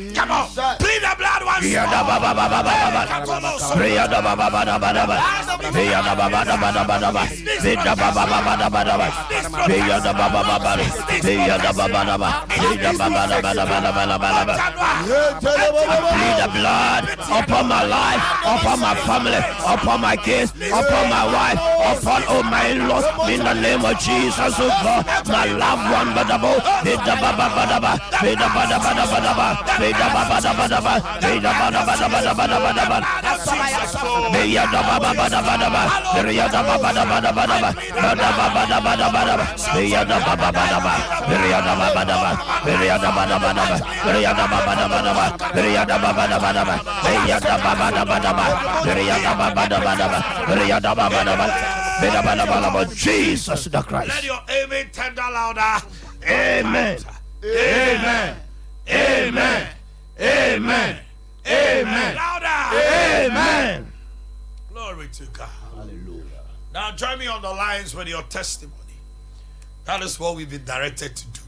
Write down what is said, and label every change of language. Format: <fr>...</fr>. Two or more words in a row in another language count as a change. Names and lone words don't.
<en>Come on, plead the blood once. Plead the blood upon my life, upon my family, upon my kids, upon my wife, upon all my in-laws, in the name of Jesus, oh God. My loved one, badabo, beda baba badaba, beda bada bada badaba, beda baba bada badaba, beda bada bada bada bada badaba, beya da baba bada badaba, beya da baba bada bada badaba, bada baba bada bada badaba, beya da baba badaba, beya da baba badaba, beya da baba badaba, beya da baba badaba, beya da baba badaba, beya da baba badaba, beya da baba badaba, beya da baba badaba. Jesus the Christ. Let your amen tender louder. Amen. Amen. Amen. Amen. Amen. Louder. Amen. Glory to God. Hallelujah. Now join me on the lines with your testimony. That is what we've been directed to do.</en>